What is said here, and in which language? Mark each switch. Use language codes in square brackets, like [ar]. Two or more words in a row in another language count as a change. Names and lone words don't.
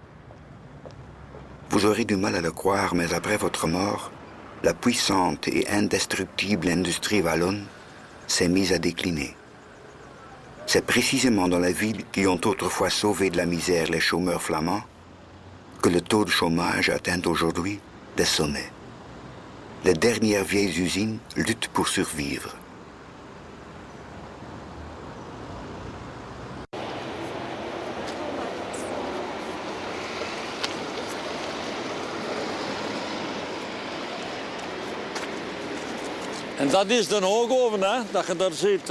[fr] Vous aurez du mal à le croire, mais après votre mort, la puissante et indestructible industrie wallonne s'est mise à décliner. C'est précisément dans les villes qui ont autrefois sauvé de la misère les chômeurs flamands que le taux de chômage atteint aujourd'hui des sommets. Les dernières vieilles usines luttent pour survivre. [nl] En dat is de hoogoven, hè, dat je daar ziet.